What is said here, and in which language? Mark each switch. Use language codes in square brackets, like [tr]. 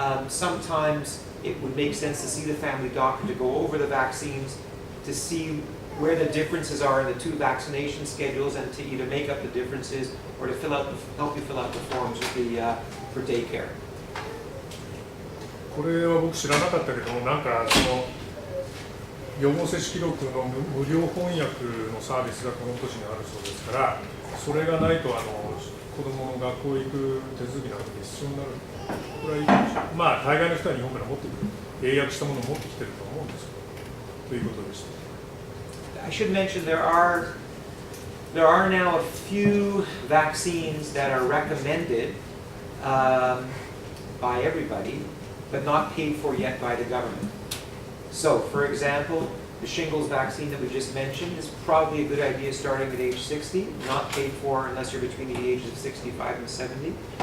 [en] Sometimes it would make sense to see the family doctor to go over the vaccines, to see where the differences are in the two vaccination schedules, and to either make up the differences or to help you fill out the forms for daycare. [ja] これは僕知らなかったけども、なんかその予防接種記録の無料翻訳のサービスがこの年にあるそうですから、それがないと子供の学校行く手続きなんて必要になる。これはいいかもしれない。まあ大概の人は日本から持ってくる、英訳したものを持ってきてると思うんですけど、ということでした。 [en] I should mention there are now a few vaccines that are recommended by everybody, but not paid for yet by the government. So, for example, the shingles vaccine that we just mentioned is probably a good idea starting at age 60, not paid for unless you're between the ages of 65 and 70.